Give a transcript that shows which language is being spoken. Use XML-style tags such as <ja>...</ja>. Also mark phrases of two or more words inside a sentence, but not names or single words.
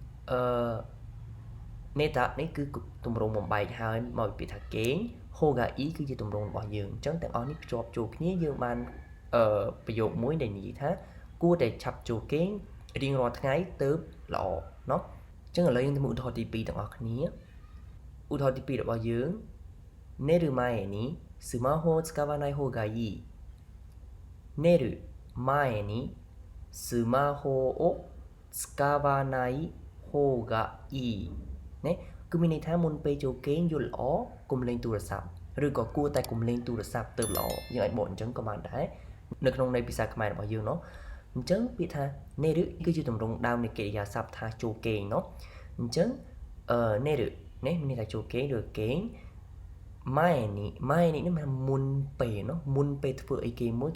<km>នេតានេះគឺទម្រង់បំបែកហើយមកពីពាក្យថាគេងហូហ្កាអ៊ីគឺជាទម្រង់របស់យើងអញ្ចឹងទាំងអស់នេះភ្ជាប់ ចូលគ្នាយើងបានប្រយោគមួយដែលនិយាយថាគួរតែឆាប់ចូលគេងរៀងរាល់ថ្ងៃទៅល្អเนาะអញ្ចឹងឥឡូវយើងទៅមើលឧទាហរណ៍ទី2ទាំងអស់គ្នាឧទាហរណ៍ទី2របស់យើង</km> <ja>寝る前にスマホを使わない方がいい寝る前にスマホを使わない方がいい</ja> <km>ណាគឺមានន័យថាមុនពេលចូល គេងយល់ល្អកុំលេងទូរស័ព្ទឬក៏គួរតែកុំលេងទូរស័ព្ទទៅល្អយើងអាចបកអញ្ចឹងក៏បានដែរនៅក្នុងន័យភាសាខ្មែររបស់យើងเนาะអញ្ចឹងពាក្យថានេរឹគឺជាទម្រង់ដើមនៃកិរិយាសព្ទថាចូលគេងเนาะអញ្ចឹងនេរឹនេះមានន័យថាចូលគេងឬគេងម៉ែនេះនេះមិនមុនពេលเนาะមុនពេលធ្វើអីគេមួយ</km>